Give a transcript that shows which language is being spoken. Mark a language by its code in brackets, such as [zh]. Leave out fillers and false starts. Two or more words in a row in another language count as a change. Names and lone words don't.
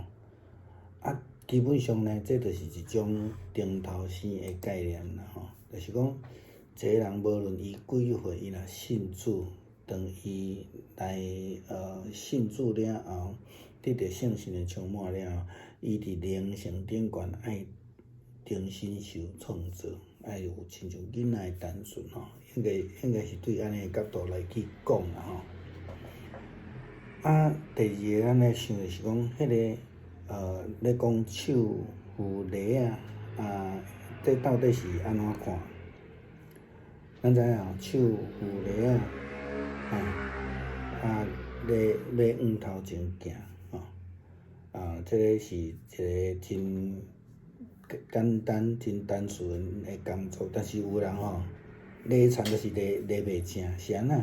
[nan] 基本上呢，这就是一种顶头生的概念啦吼，就是讲一个人无论伊几岁，伊若信主，当伊来信主了后，得到圣神的充满了后，伊伫灵性顶悬爱重新受创造，爱有亲像囡仔的单纯吼，应该是对安尼的角度来去讲啦吼。第二个咱来想的是讲，迄个咧讲手扶犁这到底是安怎看？咱知影手扶犁咧往头前行吼。这个是一个真简单、真单纯的工作，但是有人犁田就是犁袂正，是安怎？